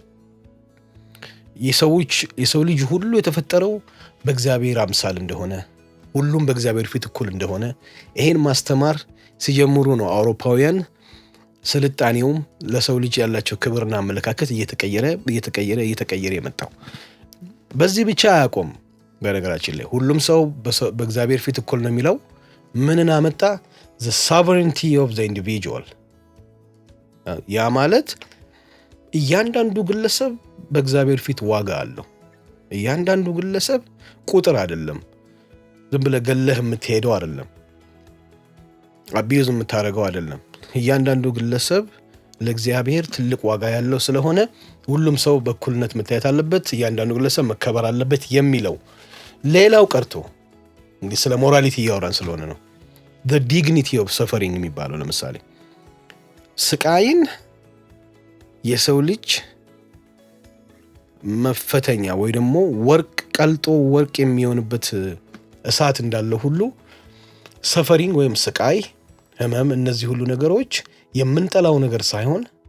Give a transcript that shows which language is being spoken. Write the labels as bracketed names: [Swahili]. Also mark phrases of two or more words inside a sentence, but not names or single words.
[Amharic] የሰው ልጅ ሁሉ የተፈጠረው በእግዚአብሔር አምሳል እንደሆነ፣ ሁሉም በእግዚአብሔር ፊት እኩል እንደሆነ ይሄን ማስተማር ሲጀምሩ ነው አውሮፓውያን ስልጣኔውም ለሰው ልጅ ያላቸው ክብርና አመለካከት እየተቀየረ የመጣው። በዚህ ብቻ አያቆም። በነገራችን ላይ ሁሉም ሰው በእግዚአብሔር ፊት እኩል ነው የሚለው ምንን አመጣ? [English] the sovereignty of the individual። [Amharic] ያ ማለት እያንዳንዱ ግለሰብ በእግዚአብሔር ፊት ዋጋ አለው። እያንዳንዱ ግለሰብ ቁጥር አይደለም። ዝም ብለህ ገለህ የምትሄደው አይደለም። አቢዩዝ የምታደርገው አይደለም። እያንዳንዱ ግለሰብ ለእግዚአብሔር ትልቅ ዋጋ ያለው ስለሆነ ሁሉም ሰው በእኩልነት መታየት አለበት፣ እያንዳንዱ ግለሰብ መከበር አለበት የሚለው ሌላው ቀርቶ እንግዲህ ስለ ሞራሊቲ እያወራን ስለሆነ ነው። [English] the dignity of suffering [Amharic] የሚባለው ለምሳሌ ስቃይን የሰው ልጅ መፈተኛ ወይ ደግሞ ወርቅ ቀልጦ ወርቅ የሚሆንበት እሳት እንዳለው ሁሉ ሰፈሪንግ ወይም ስቃይ፣ ህመም፣ እነዚህ ሁሉ ነገሮች የምንጠላው ነገር ሳይሆን